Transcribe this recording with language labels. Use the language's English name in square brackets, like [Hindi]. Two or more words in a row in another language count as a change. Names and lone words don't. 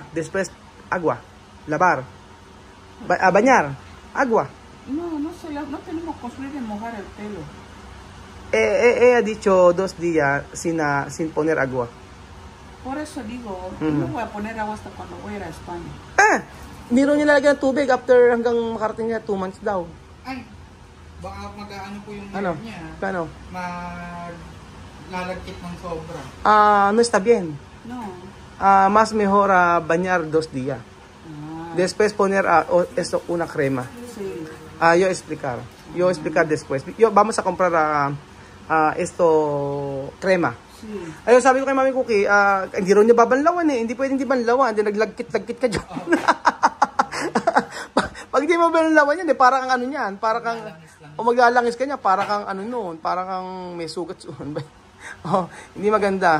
[Spanish] Después, agua. Lavar. Bañar. Agua. No tenemos costumbre de mojar el pelo. Ha dicho 2 días sin poner agua. Por eso digo, no voy a poner agua hasta cuando voy a ir a España. [Filipino] Hindi rin niya lalagyan ng tubig after hanggang makarating niya 2 months daw. Ay, baka mag-ano po yung Ano? hair niya. Paano? Lalagkit ng sobra. [Spanish] No está bien. No. Más mejor bañar 2 días. Después poner esto, una crema. Sí. Yo explicar después. Vamos a comprar esto, crema. Sí. [Filipino] Ayun, sabi ko kay Mami Cookie, hindi rin niya babanlawan eh. Hindi pwedeng di banlawan. Hindi naglagkit-lagkit ka dyan. Pag di mo banlawan yan, para kang ano yan. Para kang, maglalangis ka niya, para kang ano noon. Para kang may sugat. Hindi maganda.